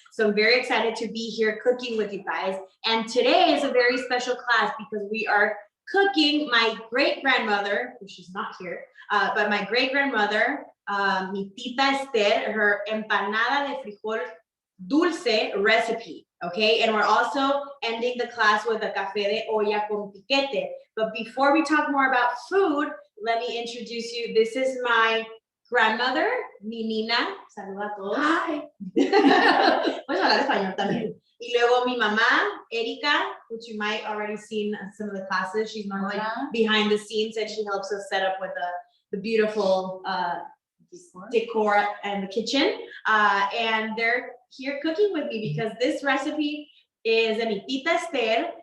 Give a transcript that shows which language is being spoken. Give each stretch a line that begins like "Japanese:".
English: So I'm very excited to be here cooking with you guys. And today is a very special class because we are cooking my great-grandmother, which she's not here, but my great-grandmother,
Spanish: mi tita Esther,
English: her empanada de frijol dulce recipe, okay? And we're also ending the class with a café de olla con piquete. But before we talk more about food, let me introduce you. This is my grandmother,
Spanish: mi nina. Saluda a todos.
English: Hi.
Spanish: Puedes hablar español también. Y luego mi mamá, Erika,
English: which you might already seen in some of the classes. She's normally behind the scenes and she helps us set up with the beautiful decor and the kitchen. And they're here cooking with me because this recipe is
Spanish: a mi tita Esther.